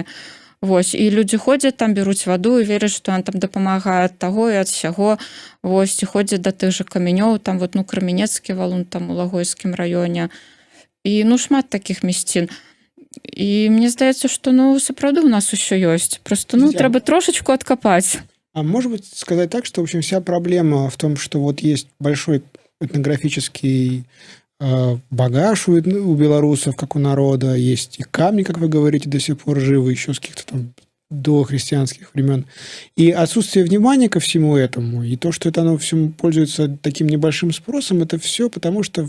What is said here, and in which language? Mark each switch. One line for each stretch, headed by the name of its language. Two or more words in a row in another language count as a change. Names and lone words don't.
Belarusian: Вось, і людзі ходзяць там, бяруць ваду і вераць, што ён там дапамагае ад таго і ад сяго. Вось, і ходзяць да тых жа камянёў, там, вот, ну, Крамянецкі валун, там, у Лагойскім раёне. І, ну, шмат такіх мясцін. І мне здаецца, што ну сапраўды у нас усё ёсць. Просто ну Друзья, трэба трошечку адкапаць.
Russian: А может быть сказать так, что, в общем, вся проблема в том, что вот есть большой этнографический багаж у белорусов, как у народа, есть и камни, как вы говорите, до сих пор живы, еще с каких-то там дохристианских времен. И отсутствие внимания ко всему этому, и то, что это оно всему пользуется таким небольшим спросом, это все потому, что